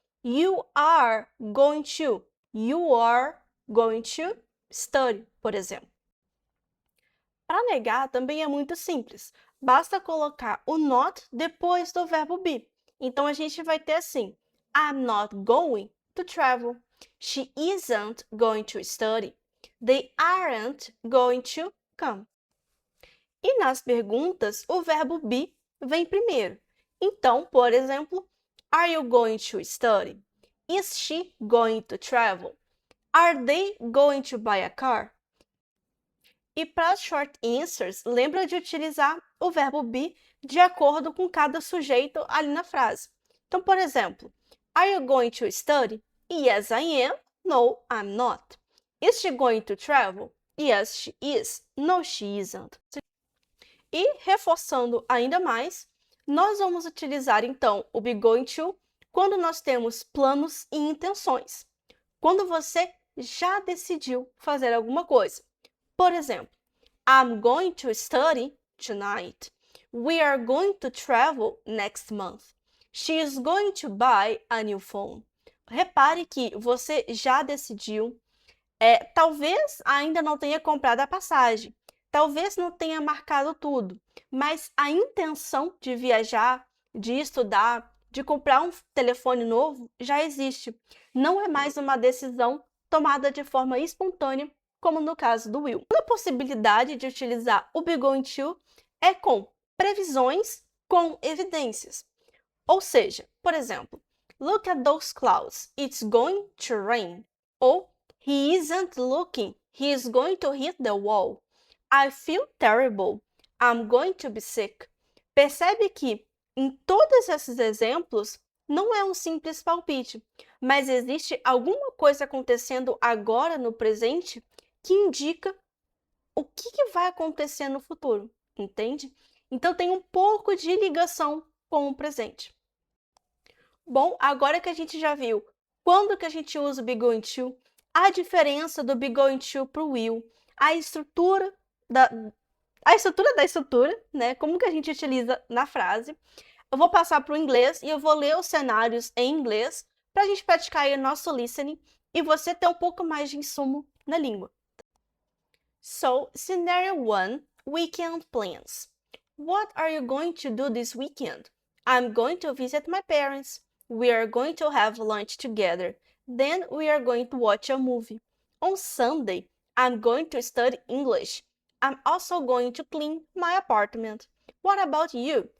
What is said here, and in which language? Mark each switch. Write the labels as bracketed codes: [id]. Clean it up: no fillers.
[en] You are going to. You are going to study, [pt] por exemplo. Para negar também é muito simples. Basta colocar o not depois do verbo be. Então a gente vai ter assim: [en] I'm not going to travel. She isn't going to study. They aren't going to come. [pt] E nas perguntas, o verbo be vem primeiro. Então, por exemplo, [en] Are you going to study? Is she going to travel? Are they going to buy a car? [pt] E para short answers, lembra de utilizar o verbo be de acordo com cada sujeito ali na frase. Então, por exemplo, [en] Are you going to study? Yes, I am. No, I'm not. Is she going to travel? Yes, she is. No, she isn't. [pt] E, reforçando ainda mais, nós vamos utilizar, então, o be going to quando nós temos planos e intenções. Quando você já decidiu fazer alguma coisa. Por exemplo, [en] I'm going to study tonight. We are going to travel next month. She is going to buy a new phone. [pt] Repare que você já decidiu. Talvez ainda não tenha comprado a passagem. Talvez não tenha marcado tudo, mas a intenção de viajar, de estudar, de comprar um telefone novo já existe. Não é mais uma decisão tomada de forma espontânea, como no caso do Will. A possibilidade de utilizar o be going to é com previsões com evidências. Ou seja, por exemplo, [en] look at those clouds, it's going to rain. Ou he isn't looking, he is going to hit the wall. I feel terrible. I'm going to be sick. [pt] Percebe que Em todos esses exemplos, não é um simples palpite, mas existe alguma coisa acontecendo agora no presente que indica o que vai acontecer no futuro, entende? Então tem um pouco de ligação com o presente. Bom, agora que a gente já viu quando que a gente usa o be going to, a diferença do be going to para o will, a estrutura da, da estrutura, né? Como que a gente utiliza na frase. Eu vou passar para o inglês e eu vou ler os cenários em inglês para a gente praticar aí o nosso listening e você ter um pouco mais de insumo na língua. [en] So, scenario 1, weekend plans. What are you going to do this weekend? I'm going to visit my parents. We are going to have lunch together. Then we are going to watch a movie. On Sunday, I'm going to study English. I'm also going to clean my apartment. What about you?